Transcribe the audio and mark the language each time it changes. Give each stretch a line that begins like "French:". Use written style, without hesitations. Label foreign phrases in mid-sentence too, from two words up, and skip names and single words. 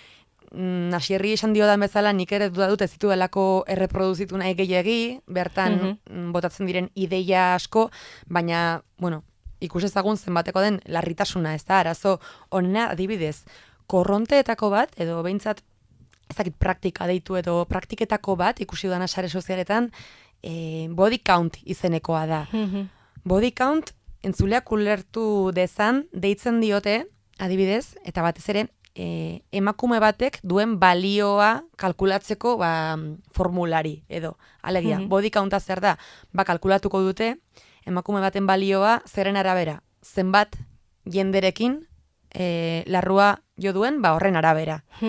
Basque: Asierri esan diodan bezala, nik ere dut ez ditudalako erreproduzitu nahi gehiegi, bertan botatzen diren ideia asko, baina, bueno, ikus ezagun zenbateko den larritasuna, ez da, arazo honena adibidez, korronteetako bat, edo behintzat, ezakit praktika deitu edo praktiketako bat, ikusi dudana sare sozialetan,
English: body count
Basque: izenekoa da.
English: Body count,
Basque: entzuleak ulertu dezan, deitzen diote, adibidez, eta batez ere, emakume batek duen balioa kalkulatzeko formulari, edo. Alegia,
English: body counta
Basque: zer da, kalkulatuko dute, emakume baten balioa zeren arabera, zenbat jenderekin larrua jo duen, horren arabera.